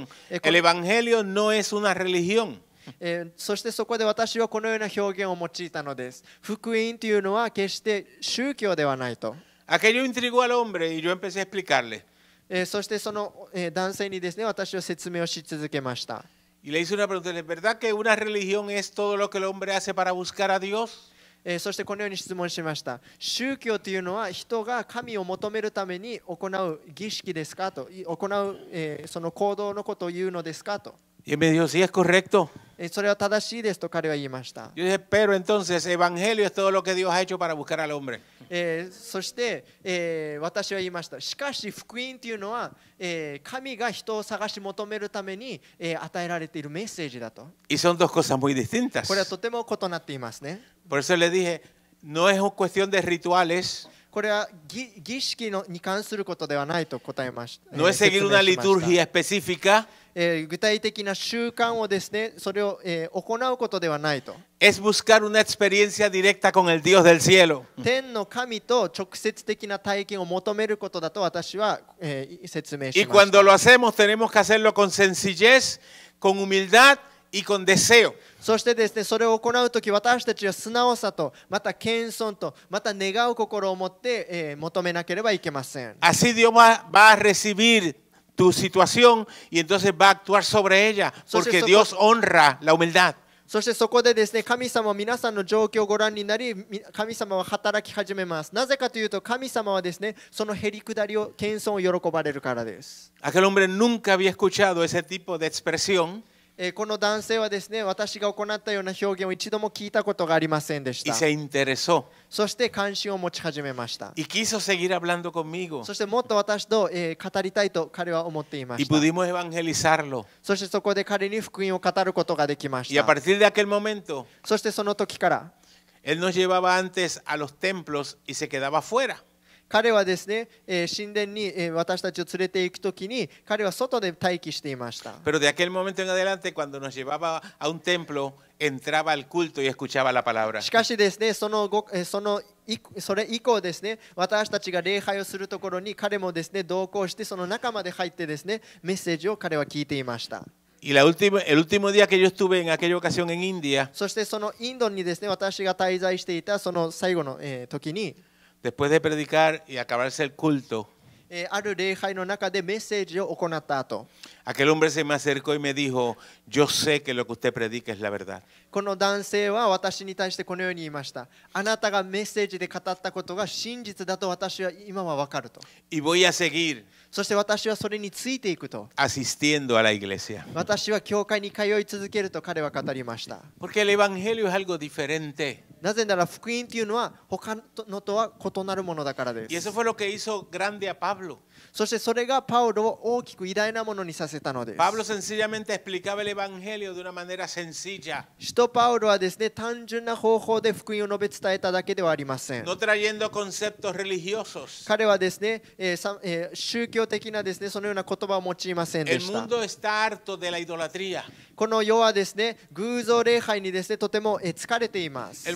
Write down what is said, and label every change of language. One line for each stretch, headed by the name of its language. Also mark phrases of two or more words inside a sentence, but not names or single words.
Spanish: con- el Evangelio no es una religión.
Japanese: そしてそこで私はこのような表現を用いたのです。福音というのは決して宗教ではないと。
Spanish: Aquello intrigó al hombre y yo empecé a explicarle.
Japanese: そしてその、男性にですね、私は説明をし続けました。
Spanish: Y le hice una pregunta, ¿es verdad que una religión es todo lo que el hombre hace para buscar a Dios?
Japanese: そしてこのように質問しました。宗教というのは人が神を求めるために行う儀式ですかと、行う、その行動のことを言うのですかと。
Spanish: Y él me dijo, sí, es correcto.
Japanese: それは正しいですと彼は言いました。
Spanish: Yo dije, pero entonces, evangelio es todo lo que Dios ha hecho para buscar al hombre.
Japanese: そして、私は言いました。しかし福音というのは、神が人を探し求めるために、与えられているメッセージだと。
Spanish: Y son dos cosas muy distintas.
Japanese: これはとても異なっていますね。
Spanish: Por eso le dije, no es cuestión de rituales,
Japanese: これは儀式に関することではないと答えました。
Spanish: no es seguir una liturgia específica,
Japanese: 具体的な習慣をですね、それを、行うことではないと。
Spanish: es buscar una experiencia directa con el Dios del cielo.
Japanese: 天の神と直接的な体験を求めることだと私は、説明し
Spanish: Y
Japanese: まし
Spanish: cuando
Japanese: た。
Spanish: lo hacemos tenemos que hacerlo con sencillez, con humildad y con deseo.
Japanese: そしてですね、それを行うとき私たちは素直さと、また謙遜と、また願う心を持って、求めなければいけません。
Spanish: Así Dios va a recibir tu situación y entonces va a actuar sobre ella, porque Dios honra la humildad.
Japanese: そしてそこでですね、神様は皆さんの状況をご覧になり、神様は働き始めます。なぜかというと、神様はですね、そのへりくだりを、謙遜を喜ばれるからです。
Spanish: Aquel hombre nunca había escuchado ese tipo de expresión
Japanese: この男性はですね、私が行ったような表現を一度も聞いたことがありませんでし
Spanish: y
Japanese: た。
Spanish: se interesó
Japanese: そして関心を持ち始めました。
Spanish: y quiso seguir hablando conmigo
Japanese: そしてもっと私と、語りたいと彼は思っていま
Spanish: y
Japanese: した。
Spanish: pudimos evangelizarlo.
Japanese: そしてそこで彼に福音を語ることができまし
Spanish: Y a
Japanese: た。
Spanish: partir de aquel momento,
Japanese: そしてその時から
Spanish: él nos llevaba antes a los templos y se quedaba afuera.
Japanese: 彼はですね、神殿に、私たちを連れて行くときに彼は外で待機していました。
Spanish: Pero de aquel momento en adelante, cuando nos llevaba a un templo, entraba al culto y escuchaba la palabra.
Japanese: しかしですね、それ以降ですね、私たちが礼拝をするところに彼もですね、同行してその中まで入ってですね、メッセージを彼は聞いていました。
Spanish: Y el último día que yo estuve en aquella ocasión en India,
Japanese: そしてそのインドにですね、私が滞在していたその最後の、時に、
Spanish: después de predicar y acabarse el culto,
Japanese: ある礼拝の中でメッセージを行った後、
Spanish: aquel hombre se me acercó y me dijo, yo sé que lo que usted predica es la verdad.
Japanese: この男性は私に対してこのように言いました。あなたがメッセージで語ったことが真実だと私は今は分かると。
Spanish: Y voy a seguir
Japanese: そして私はそれについていくと。
Spanish: asistiendo a la iglesia.
Japanese: 私は教会に通い続けると彼は語りました。
Spanish: Porque el evangelio es algo diferente.
Japanese: なぜなら福音というのは他のとは異なるものだからで
Spanish: Y
Japanese: す。
Spanish: eso fue lo que hizo grande a Pablo.
Japanese: そしてそれがパウロを大きく偉大なものにさせたのです。
Spanish: Pablo sencillamente explicaba el evangelio de una manera sencilla,
Japanese: 使徒パウロはですね、単純な方法で福音を述べ伝えただけではありません。
Spanish: no trayendo conceptos religiosos.
Japanese: 彼はですね、宗教的なですね、そのような言葉を用いませんで
Spanish: El
Japanese: した。
Spanish: mundo está harto de la idolatría.
Japanese: この世はですね、偶像礼拝にですね、とても疲れています。